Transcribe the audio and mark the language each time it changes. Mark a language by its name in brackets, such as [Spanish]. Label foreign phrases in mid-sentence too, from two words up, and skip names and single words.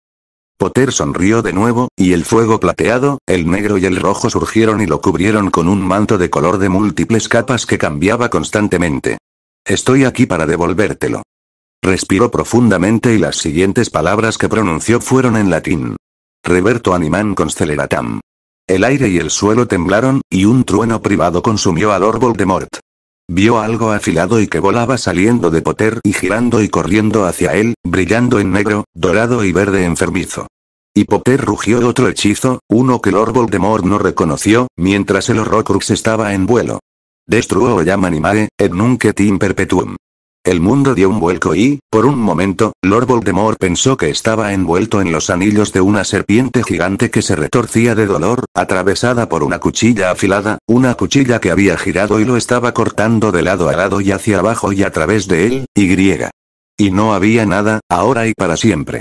[Spanish] Potter sonrió de nuevo, y el fuego plateado, el negro y el rojo surgieron y lo cubrieron con un manto de color de múltiples capas que cambiaba constantemente. Estoy aquí para devolvértelo. Respiró profundamente y las siguientes palabras que pronunció fueron en latín. [Latin] Reverto animam consceleratam. [Spanish] El aire y el suelo temblaron, y un trueno privado consumió a Lord Voldemort. Vio algo afilado y que volaba saliendo de Potter y girando y corriendo hacia él, brillando en negro, dorado y verde enfermizo. Y Potter rugió otro hechizo, uno que Lord Voldemort no reconoció, mientras el Horrocrux estaba en vuelo. [Latin] Destruo jam animae, et nunc et in perpetuum. [Spanish] El mundo dio un vuelco y, por un momento, Lord Voldemort pensó que estaba envuelto en los anillos de una serpiente gigante que se retorcía de dolor, atravesada por una cuchilla afilada, una cuchilla que había girado y lo estaba cortando de lado a lado y hacia abajo y a través de él, Y no había nada, ahora y para siempre.